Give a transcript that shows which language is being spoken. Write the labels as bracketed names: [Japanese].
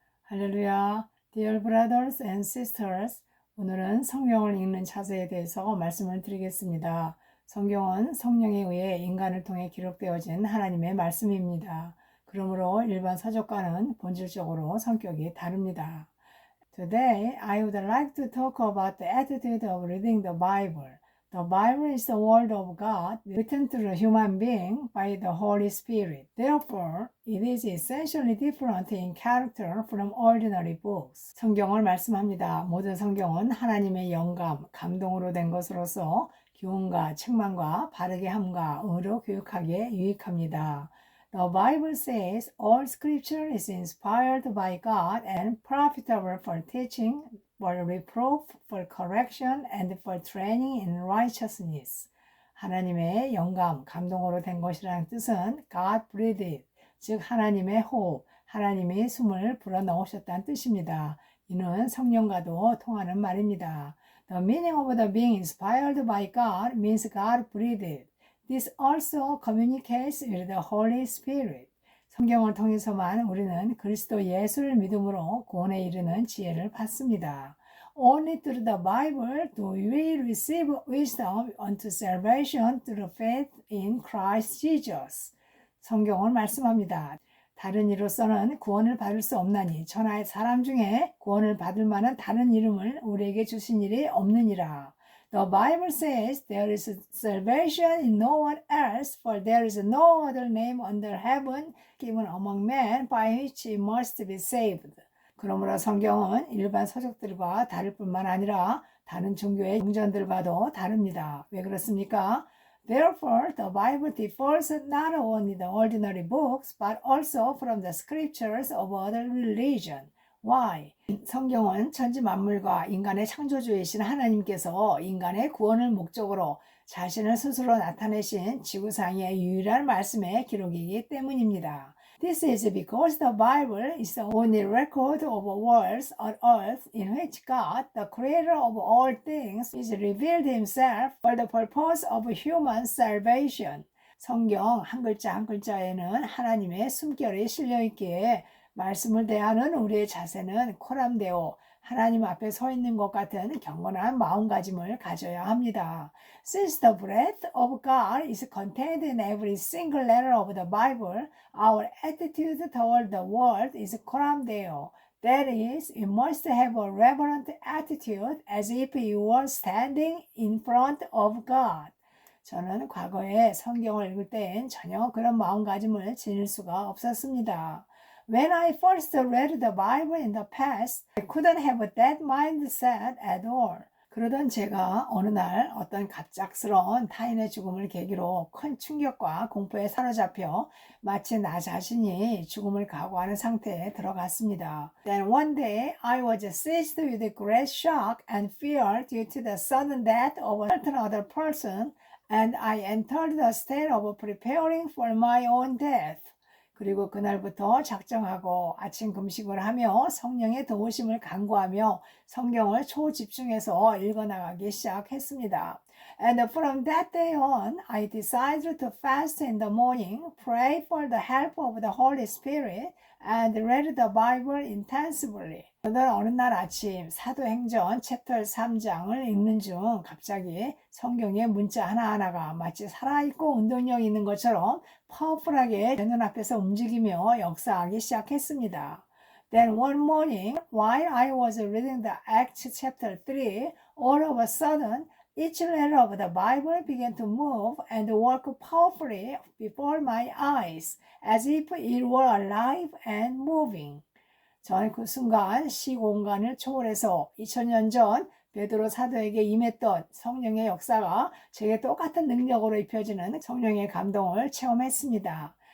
[Korean] 할렐루야, [English] dear brothers and sisters. [Korean] 오늘은 성경을 읽는 자세에 대해서 말씀을 드리겠습니다. 성경은 성령에 의해 인간을 통해 기록되어진 하나님의 말씀입니다. 그러므로 일반 서적과는 본질적으로 성격이 다릅니다. [English] Today, I would like to talk about the attitude of reading the Bible. The Bible is the Word of God written to the human being by the Holy Spirit. Therefore, it is essentially different in character from ordinary books. [Korean] 성경을 말씀합니다. 모든 성경은 하나님의 영감, 감동으로 된 것으로서 교훈과 책망과 바르게 함과 의로 교육하기에 유익합니다. [English] The Bible says all scripture is inspired by God and profitable for teaching, for reproof, for correction, and for training in righteousness. [Korean] 하나님의 영감, 감동으로 된 것이라는 뜻은 [English] God breathed, [Korean] 즉 하나님의 호흡, 하나님이 숨을 불어넣으셨다는 뜻입니다. 이는 성령과도 통하는 말입니다. [English] The meaning of the being inspired by God means God breathed. This also communicates with the Holy Spirit. [Korean] 성경을 통해서만 우리는 그리스도 예수를 믿음으로 구원에 이르는 지혜를 받습니다. [English] Only through the Bible do we receive wisdom unto salvation through faith in Christ Jesus. [Korean] 성경은 말씀합니다. 다른 이로서는 구원을 받을 수 없나니 천하의 사람 중에 구원을 받을 만한 다른 이름을 우리에게 주신 일이 없느니라. [English] The Bible says there is salvation in no one else, for there is no other name under heaven given among men by which we must be saved. [Korean] 그러므로 성경은 일반 서적들과 다를 뿐만 아니라 다른 종교의 궁전들과도 다릅니다. 왜 그렇습니까? [English] Therefore, the Bible differs not only the ordinary books, but also from the scriptures of other religion. Why? [Korean] 성경은 천지 만물과 인간의 창조주이신 하나님께서 인간의 구원을 목적으로 자신을 스스로 나타내신 지구상의 유일한 말씀의 기록이기 때문입니다. [English] This is because the Bible is the only record of worlds on earth in which God, the creator of all things, is revealed himself for the purpose of human salvation. [Korean] 성경 한 글자 한 글자에는 하나님의 숨결이 실려 있기에 말씀을 대하는 우리의 자세는 코람되어 하나님 앞에 서 있는 것 같은 경건한 마음가짐을 가져야 합니다. [English] Since the breath of God is contained in every single letter of the Bible, our attitude toward the world is coramdeo. That is, you must have a reverent attitude as if you were standing in front of God. [Korean] 저는 과거에 성경을 읽을 때엔 전혀 그런 마음가짐을 지닐 수가 없었습니다. [English] When I first read the Bible in the past, I couldn't have that mindset at all. [Korean] 그러던 제가 어느 날 어떤 갑작스러운 타인의 죽음을 계기로 큰 충격과 공포에 사로잡혀 마치 나 자신이 죽음을 각오하는 상태에 들어갔습니다. [English] Then one day I was seized with great shock and fear due to the sudden death of a certain other person, and I entered the state of preparing for my own death. [Korean] 그리고 그날부터 작정하고 아침 금식을 하며 성령의 도우심을 간구하며 성경을 초집중해서 읽어나가기 시작했습니다. [English] And from that day on, I decided to fast in the morning, pray for the help of the Holy Spirit, and read the Bible intensively. [Korean] 그러던 어느 날 아침 사도행전 챕터 3장을 읽는 중 갑자기 성경의 문자 하나하나가 마치 살아있고 운동력 있는 것처럼 파워풀하게 제 눈앞에서 움직이며 역사하기 시작했습니다. [English] Then one morning, while I was reading the Acts chapter 3, all of a sudden, each letter of the Bible began to move and work powerfully before my eyes, as if it were alive and moving. [Korean] 저는 그 순간 시공간을 초월해서 2000년 전 베드로 사도에게 임했던 성령의 역사가 제게 똑같은 능력으로 입혀지는 성령의 감동을 체험했습니다.